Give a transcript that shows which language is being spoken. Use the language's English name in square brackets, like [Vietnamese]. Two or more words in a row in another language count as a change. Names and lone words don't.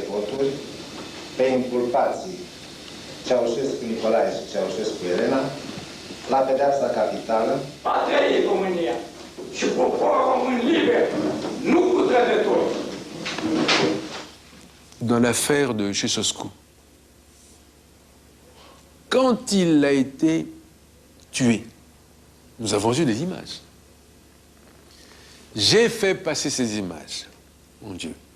[Romanian] voturi pe inculpații Ceaușescu Nicolae și Ceaușescu Elena la pedeapsa capitală. A trăit România și poporul român liber, nu cu trădători. [French] Dans l'affaire de Ceausescu, quand il a été tué, nous avons eu des images. J'ai fait passer ces images, mon Dieu.